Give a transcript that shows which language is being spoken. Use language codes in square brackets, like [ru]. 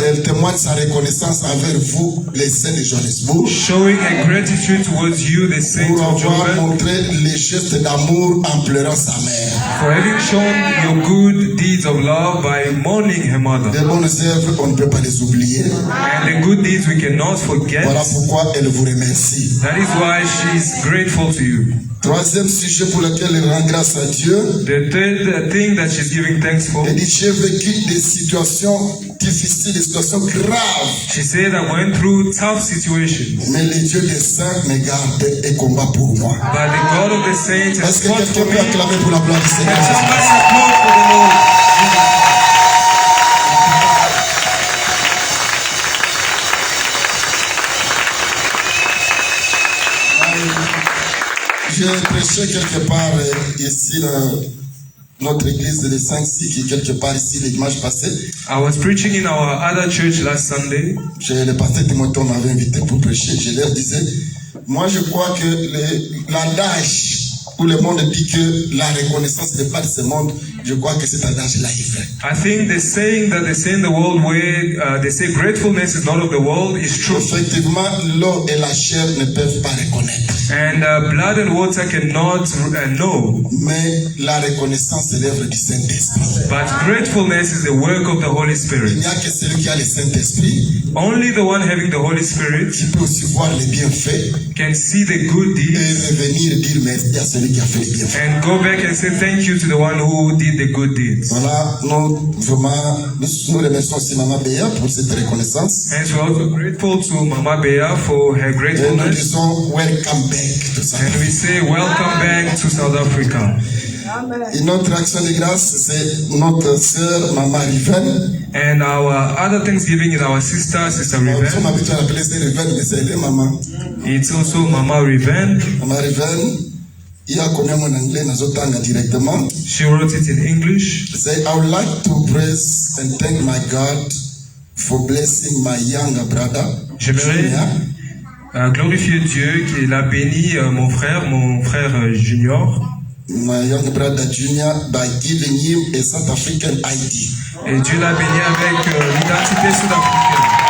[fr] Elle témoigne sa reconnaissance envers vous, les saints de Johannesburg. [en] Showing a gratitude towards you, the saints of Joburg. [fr] Pour avoir montré les gestes d'amour en pleurant sa mère. [en] For having shown your good deeds of love by mourning her mother. [fr] Les bonnes œuvres, on ne peut pas les oublier. [en] And the good deeds we cannot forget. [fr] Voilà pourquoi elle vous remercie. [en] That is why she is grateful to you. [fr] Troisième sujet pour lequel elle rend grâce à Dieu. [en] The third thing that she's giving thanks for. [fr] Elle dit, j'ai vécu des situations difficiles, des situations graves. [en] She said I went through tough situations. [fr] Mais le Dieu des saints me garde et combat pour moi. [en] But the God of the saints has fought for me. [fr] Est-ce que quelqu'un peut acclamer pour la gloire du Seigneur? [en] And somebody applaud for the Lord. [fr] J'ai prêché quelque part ici dans notre église de 5-6 qui est quelque part ici le dimanche passé. [en] I was preaching in our other church last Sunday. [fr] Le pasteur Timothée m'avait invité pour prêcher. Je leur disais, moi je crois que l'adage où le monde dit que la reconnaissance n'est pas de ce monde, je crois que cet adage-là est vrai. [en] I think the saying that they say in the world where they say gratefulness is not of the world is true. [fr] Effectivement, l'eau et la chair ne peuvent pas reconnaître. [en] And blood and water cannot know. [fr] Mais la reconnaissance est l'œuvre du Saint-Esprit. [en] But gratefulness is the work of the Holy Spirit. [fr] Il n'y a que celui qui a le Saint-Esprit. [en] Only the one having the Holy Spirit [fr] qui peut aussi voir les bienfaits. [en] Can see the good deeds. [fr] Et revenir dire merci à celui qui a fait les bienfaits. [en] And go back and say thank you to the one who did the good deeds. [fr] Voilà, nous remercions aussi Maman Beya pour cette reconnaissance. [en] And we're also grateful to Mama Beya for her gratefulness. [fr] Et nous disons [en] welcome back. [fr] tout ça. [en] And we say welcome back to South Africa. [fr] Une autre action de grâce, c'est notre sœur Maman Riven. [en] And our other Thanksgiving is our sister Riven. [fr] On m'habitue à l'appeler Riven, mais c'est elle, maman. [en] It's also Mama Riven. [fr] Maman Riven, il a connu mon anglais, [ln] nazotanga [fr] directement. [en] She wrote it in English. Say, I would like to praise and thank my God for blessing my younger brother. [fr] J'aimerais glorifier Dieu qui l'a béni mon frère Junior. [en] My younger brother Junior by giving him a South African ID. [fr] Et Dieu l'a béni avec l'identité sud-africaine.